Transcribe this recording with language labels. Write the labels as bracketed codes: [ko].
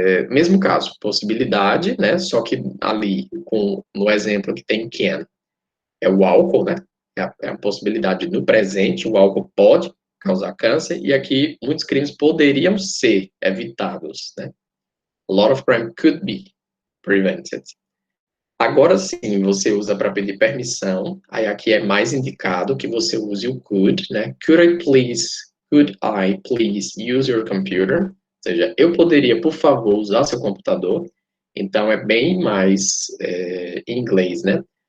[pt] Mesmo caso, possibilidade, né, só que ali, no exemplo que tem can, é o álcool, né, é a possibilidade no presente, o álcool pode causar câncer, e aqui muitos crimes poderiam ser evitados, né. [en] A lot of crime could be prevented. [pt] Agora sim, você usa para pedir permissão. Aí aqui é mais indicado que você use o could, né? Could I please use your computer? Ou seja, eu poderia, por favor, usar seu computador. Então é bem mais em inglês, né?